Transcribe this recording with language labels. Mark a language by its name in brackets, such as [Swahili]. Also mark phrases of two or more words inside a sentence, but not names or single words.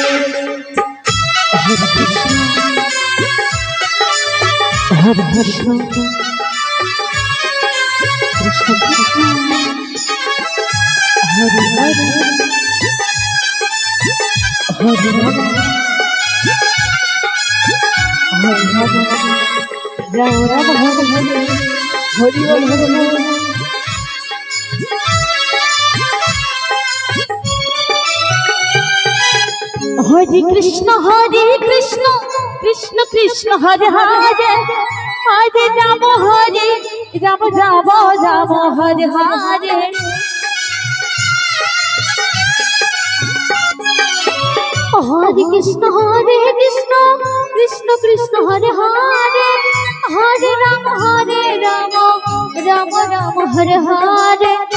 [Sanskrit] हरे कृष्ण हरे कृष्ण कृष्ण कृष्ण हरे हरे हरे राम हरे हरे राम राम हरे हरे [Bangla] হরি বল হরে বল। [Sanskrit] हरे कृष्ण कृष्ण कृष्ण हरे हरे हरे राम राम राम हरे हरे हरे कृष्ण कृष्ण कृष्ण हरे हरे हरे राम राम राम हरे हरे।